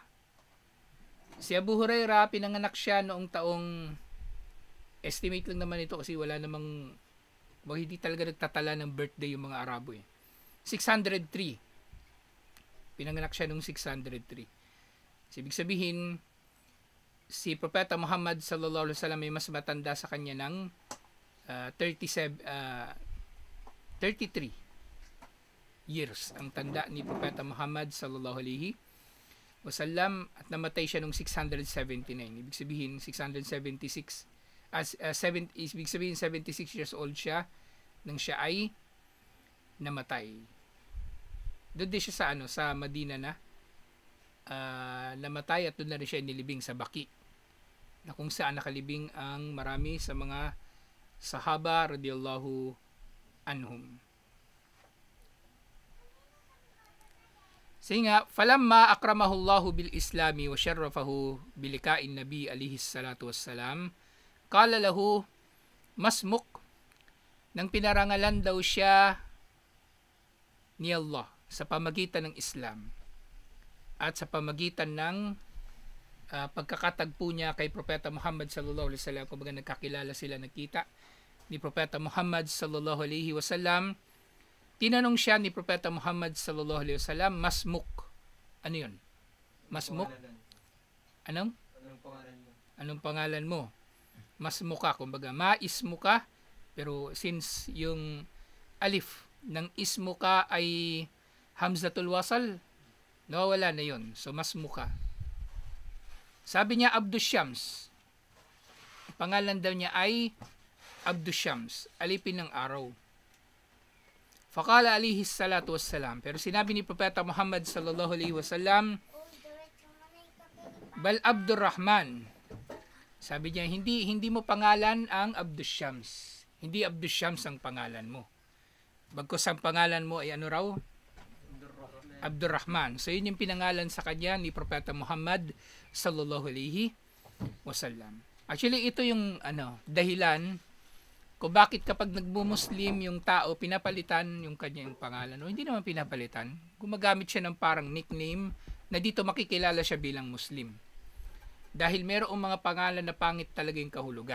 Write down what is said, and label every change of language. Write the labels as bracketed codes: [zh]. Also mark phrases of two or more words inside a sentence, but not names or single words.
[tl] Si Abu Hurairah, pinanganak siya noong taong, estimate lang naman ito kasi wala namang hindi talaga nagtatala ng birthday yung mga Arabo 603 Pinanganak siya noong 603. So, ibig sabihin, si Propeta Muhammad [ar] صلى الله عليه وسلم [tl] ay mas matanda sa kanya ng 33 years ang tanda ni Propeta Muhammad [ar] صلى الله عليه وسلم, [tl] at namatay siya noong 679. Ibig sabihin 676 ibig sabihin 76 years old siya nang siya ay namatay. Doon din siya sa sa Madina na namatay, at doon na rin siya nilibing sa Baki, na kung saan nakalibing ang marami sa mga sahaba [ar] رضي الله عنهم. Singa, فلما أكرمه الله بالإسلام وشرفه بلقاء النبي عليه الصلاة والسلام قال له ما اسمك, [tl] nang pinarangalan daw siya ni Allah sa pamagitan ng Islam at sa pamagitan ng pagkakatagpo niya kay Propeta Muhammad [ar] صلى الله عليه وسلم. [tl] Kumbaga nagkakilala sila, nagkita ni Propeta Muhammad [ar] صلى الله عليه وسلم. [tl] Tinanong siya ni Propeta Muhammad [ar] صلى الله عليه وسلم, [tl] masmuk. Ano 'yun? Masmuk? Anong pangalan mo? Anong pangalan mo? Masmuka, kumbaga maismuka, pero since yung alif ng ismuka ay [ar] همزة الوصل, [tl] nawawala na 'yon. So masmuka. Sabi niya Abdus Shams. Pangalan daw niya ay Abdus Shams, alipin ng araw. [ar] فقال عليه الصلاة والسلام, [tl] pero sinabi ni Propeta Muhammad [ar] صلى الله عليه وسلم, [tl] bal Abdurrahman. Sabi niya, hindi mo pangalan ang Abdus Shams. Hindi Abdus Shams ang pangalan mo. Bagkus ang pangalan mo ay ano raw? Abdurrahman. So yun yung pinangalan sa kanya ni Propeta Muhammad [ar] صلى الله عليه وسلم. [tl] Actually ito yung dahilan kung bakit kapag nagmumuslim yung tao, pinapalitan yung kanyang pangalan. O hindi naman pinapalitan. Gumagamit siya ng parang nickname na dito makikilala siya bilang Muslim. Dahil merong mga pangalan na pangit talaga yung kahulugan.